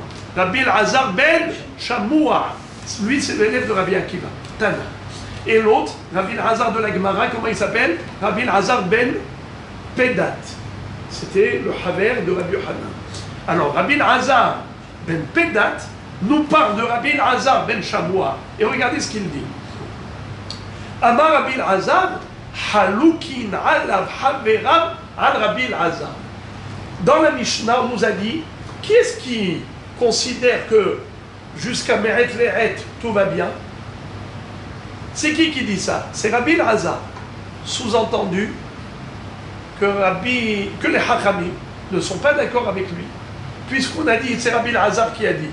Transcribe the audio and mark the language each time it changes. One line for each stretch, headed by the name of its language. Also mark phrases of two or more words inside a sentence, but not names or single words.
French: Rabbi Elazar ben Shamoua. Lui, c'est l'élève de Rabbi Akiva, Tana. Et l'autre, Rabbi Elazar de la Gemara, comment il s'appelle? Rabbi Elazar ben Pedat. C'était le haver de Rabbi Yochanan. Alors, Rabbi Elazar ben Pedat nous parle de Rabbi Elazar ben Shamoua. Et regardez ce qu'il dit.
Hebrew: אמר רבי אלעזר חלוקין עליו חביריו על רבי אלעזר.
French: Dans la Mishnah, on nous a dit, qui est-ce qui considère que jusqu'à
Hebrew: מעת לעת,
French: tout va bien? C'est qui dit ça? C'est Rabbi Elazar. Sous-entendu que les Hachamim ne sont pas d'accord avec lui, puisqu'on a dit, c'est Rabbi Elazar qui a dit.